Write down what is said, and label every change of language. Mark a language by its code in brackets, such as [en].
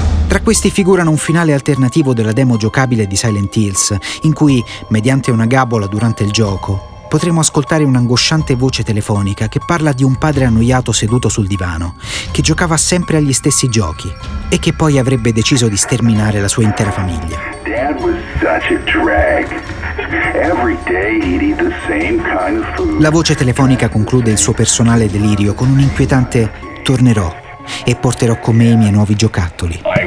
[it] Tra questi figurano un finale alternativo della demo giocabile di Silent Hills, in cui, mediante una gabola durante il gioco, potremo ascoltare un'angosciante voce telefonica che parla di un padre annoiato seduto sul divano, che giocava sempre agli stessi giochi e che poi avrebbe deciso di sterminare la sua intera famiglia. [en] Dad was such a drag. Every day he'd eat the same kind of food. [it] La voce telefonica conclude il suo personale delirio con un inquietante «Tornerò e porterò con me i miei nuovi giocattoli».